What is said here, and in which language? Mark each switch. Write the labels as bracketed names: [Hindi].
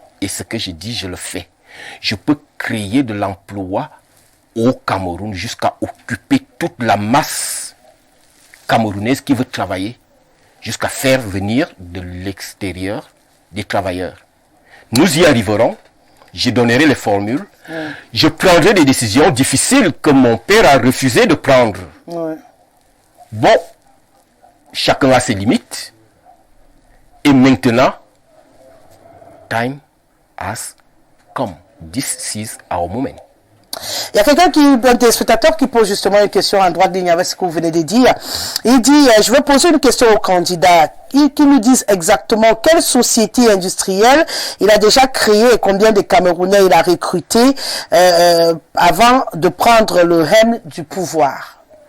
[French] Et ce que je dis, je le fais. Je peux créer de l'emploi au Cameroun jusqu'à occuper toute la masse camerounaise qui veut travailler, jusqu'à faire venir de l'extérieur des travailleurs. Nous y arriverons je donnerai les formules, je prendrai des décisions difficiles que mon père a refusé de prendre. Bon, chacun a ses limites. Et maintenant, [English] time has come. This is our moment. [French] Il y a quelqu'un un téléspectateur qui pose justement une question en droite de ligne avec ce que vous venez de dire. Il dit, je vais poser une question au candidat qui nous dise exactement quelle société industrielle il a déjà créé et combien de Camerounais il a recruté avant de prendre le règne du pouvoir.